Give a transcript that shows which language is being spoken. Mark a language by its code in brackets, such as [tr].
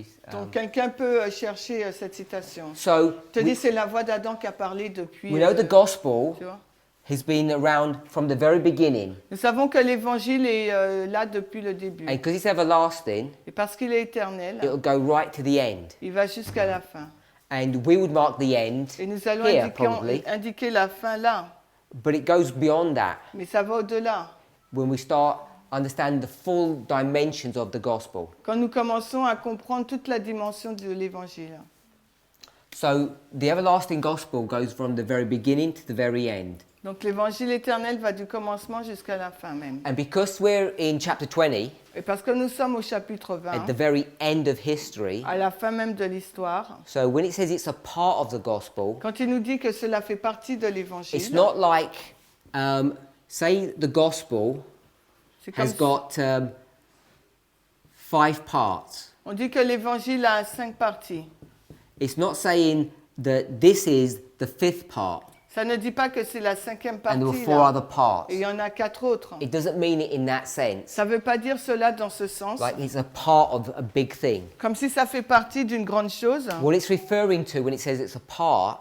[fr] Donc quelqu'un peut chercher cette citation. [en] So [fr] Je te dis, [en] we, [fr] c'est la voix d'Adam qui a parlé depuis... [en] we know the gospel [fr] tu vois. [en] has been around from the very beginning, [fr] Nous savons que l'évangile est là depuis le début. [en] and because it's everlasting, [fr] Et parce qu'il est éternel, [en] it'll go right to the end. [fr] il va jusqu'à la fin. [en] And we would mark the end [fr] Et nous allons [en] here, probably, [fr] indiquer la fin là. [en] but it goes beyond that [fr] Mais ça va au-delà. [en] when we start understanding the full dimensions of the gospel. [fr] Quand nous commençons à comprendre toute la dimension de l'évangile. [en] So the everlasting gospel goes from the very beginning to the very end. [fr] Donc l'évangile éternel va du commencement jusqu'à la fin même. [en] And because we're in chapter 20, [fr] Et parce que nous sommes au chapitre [en] at [fr] 20, [en] the very end of history, [fr] à la fin même de l'histoire, [en] so when it says it's a part of the gospel, [fr] quand il nous dit que cela fait partie de [en] it's [fr] l'évangile, [en] not like, say the gospel [fr] c'est comme [en] has got 5 parts. [fr] on dit que l'évangile a 5 parties. [en] It's not saying that this is the 5th part [fr] Ça ne dit pas que c'est la 5e [en] and there were [fr] partie [en] 4 [fr] là. [en] other parts. [fr] Et il y en a 4 autres. [en] It doesn't mean it in that sense. [fr] Ça ne veut pas dire cela dans ce sens, [en] Like it's a part of a big thing. [fr] comme si ça fait partie d'une grande chose. [en] What it's referring to when it says it's a part,